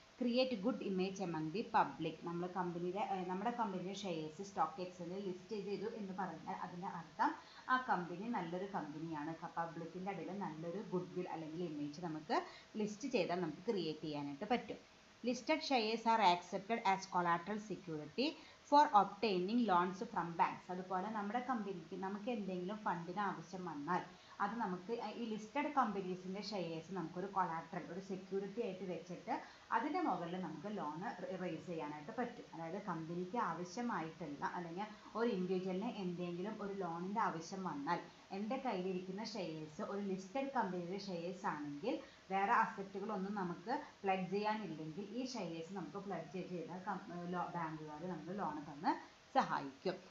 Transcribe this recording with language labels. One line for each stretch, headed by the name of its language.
English: Create good image among the public.
Malayalam: നമ്മുടെ കമ്പനിയുടെ shares stock എക്സ്ചേഞ്ചിൽ ലിസ്റ്റ് ചെയ്തു എന്ന് പറഞ്ഞാൽ അതിൻ്റെ അർത്ഥം ആ കമ്പനി നല്ലൊരു കമ്പനിയാണ്. പബ്ലിക്കിൻ്റെ ഇടയിൽ നല്ലൊരു ഗുഡ് വിൽ അല്ലെങ്കിൽ ഇമേജ് നമുക്ക് ലിസ്റ്റ് ചെയ്താൽ നമുക്ക് ക്രിയേറ്റ് ചെയ്യാനായിട്ട് പറ്റും.
English: Listed shares are accepted as collateral security for obtaining loans from banks.
Malayalam: അതുപോലെ നമ്മുടെ കമ്പനിക്ക് നമുക്ക് എന്തെങ്കിലും ഫണ്ടിന് ആവശ്യം വന്നാൽ അത് നമുക്ക് ഈ ലിസ്റ്റഡ് കമ്പനീസിൻ്റെ ഷെയർസ് നമുക്കൊരു കൊളാട്രൽ, ഒരു സെക്യൂരിറ്റി ആയിട്ട് വെച്ചിട്ട് അതിൻ്റെ മുകളിൽ നമുക്ക് ലോൺ റേസ് ചെയ്യാനായിട്ട് പറ്റും. അതായത് കമ്പനിക്ക് ആവശ്യമായിട്ടുള്ള അല്ലെങ്കിൽ ഒരു ഇൻഡിവിജ്വലിന് എന്തെങ്കിലും ഒരു ലോണിൻ്റെ ആവശ്യം വന്നാൽ എൻ്റെ കയ്യിലിരിക്കുന്ന ഷെയർസ് ഒരു ലിസ്റ്റഡ് കമ്പനിയുടെ ഷെയർസ് ആണെങ്കിൽ വേറെ അസറ്റുകളൊന്നും നമുക്ക് പ്ലഡ് ചെയ്യാനില്ലെങ്കിൽ ഈ ഷെയർസ് നമുക്ക് പ്ലഡ് ചെയ്താൽ ബാങ്കുകാർ നമുക്ക് ലോൺ തന്ന് സഹായിക്കും.